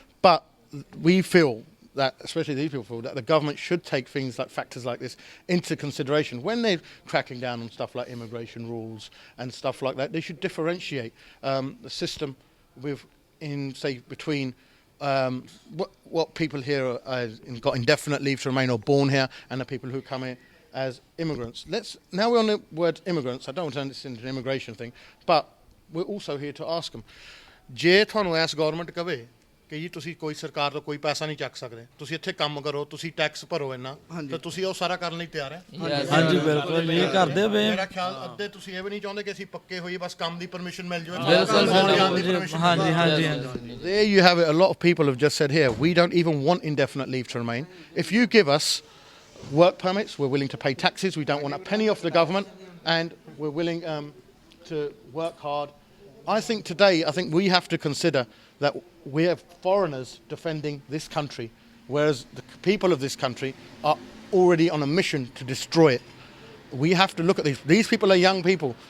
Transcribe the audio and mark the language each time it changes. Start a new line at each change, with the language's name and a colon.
English: But we feel that, especially these people feel, that the government should take things like factors like this into consideration when they're cracking down on stuff like immigration rules and stuff like that. They should differentiate the system between what people here got indefinite leave to remain or born here and the people who come here as immigrants. Now we're on the word immigrants. I don't want to turn this into an immigration thing, but we're also here to ask them.
Punjabi: ਜੇ ਤੁਹਾਨੂੰ S government ਕਵੇ ਕਿ ਜੀ ਤੁਸੀਂ ਕੋਈ ਸਰਕਾਰ ਤੋਂ ਕੋਈ ਪੈਸਾ ਨਹੀਂ ਚੱਕ ਸਕਦੇ, ਤੁਸੀਂ ਇੱਥੇ ਕੰਮ ਕਰੋ, ਤੁਸੀਂ ਟੈਕਸ ਭਰੋ ਇੰਨਾ, ਤਾਂ ਤੁਸੀਂ ਉਹ ਸਾਰਾ ਕਰਨ ਲਈ ਤਿਆਰ ਹੈ? ਹਾਂਜੀ ਬਿਲਕੁਲ ਇਹ ਕਰਦੇ ਪਏ। ਮੇਰਾ ਖਿਆਲ ਅੱਧੇ ਤੁਸੀਂ ਇਹ ਵੀ ਨਹੀਂ ਚਾਹੁੰਦੇ ਕਿ ਅਸੀਂ ਪੱਕੇ ਹੋਈਏ, ਬਸ ਕੰਮ ਦੀ ਪਰਮਿਸ਼ਨ ਮਿਲ ਜਾਵੇ। ਹਾਂਜੀ ਹਾਂਜੀ ਹਾਂਜੀ।
English: There you have it. A lot of people have just said here, we don't even want indefinite leave to remain. If you give us work permits, we're willing to pay taxes, we don't want a penny off the government, and we're willing to work hard. I think we have to consider that we have foreigners defending this country, whereas the people of this country are already on a mission to destroy it. We have to look at these. These people are young people.